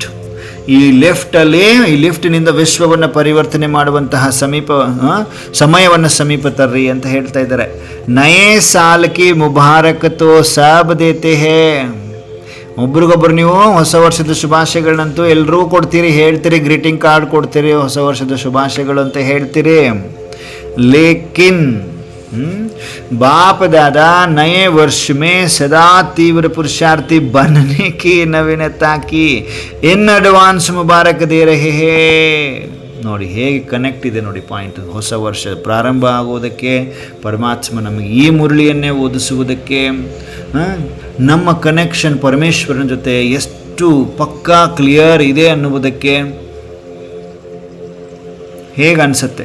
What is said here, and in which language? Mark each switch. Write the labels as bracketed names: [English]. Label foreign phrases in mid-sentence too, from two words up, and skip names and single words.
[Kannada] ಈ ಲಿಫ್ಟಿನಿಂದ ವಿಶ್ವವನ್ನು ಪರಿವರ್ತನೆ ಮಾಡುವಂತಹ ಸಮಯವನ್ನು ಸಮೀಪ ತರ್ರಿ ಅಂತ ಹೇಳ್ತಾ ಇದ್ದಾರೆ. [Hindi] नये साल की मुबारक तो सब देते हैं. [Kannada] ಒಬ್ರಿಗೊಬ್ರು ನೀವು ಹೊಸ ವರ್ಷದ ಶುಭಾಶಯಗಳನ್ನಂತೂ ಎಲ್ಲರೂ ಕೊಡ್ತೀರಿ, ಹೇಳ್ತೀರಿ, ಗ್ರೀಟಿಂಗ್ ಕಾರ್ಡ್ ಕೊಡ್ತೀರಿ, ಹೊಸ ವರ್ಷದ ಶುಭಾಶಯಗಳು ಅಂತ ಹೇಳ್ತೀರಿ. [Hindi] ಲೇಕಿನ್ बाप दादा नए वर्ष में सदा तीव्र पुरुषार्थी बनने की नवीनता की [English] in advance [Hindi] मुबारक दे रहे हैं. [Kannada] ನೋಡಿ ಹೇಗೆ ಕನೆಕ್ಟ್ ಇದೆ ನೋಡಿ ಪಾಯಿಂಟ್. ಹೊಸ ವರ್ಷ ಪ್ರಾರಂಭ ಆಗುವುದಕ್ಕೆ ಪರಮಾತ್ಮ ನಮಗೆ ಈ ಮುರಳಿಯನ್ನೇ ಓದಿಸುವುದಕ್ಕೆ ನಮ್ಮ ಕನೆಕ್ಷನ್ ಪರಮೇಶ್ವರನ ಜೊತೆ ಎಷ್ಟು ಎಷ್ಟು ಪಕ್ಕಾ ಕ್ಲಿಯರ್ ಇದೆ ಅನ್ನುವುದಕ್ಕೆ ಹೇಗೆ ಅನಿಸುತ್ತೆ?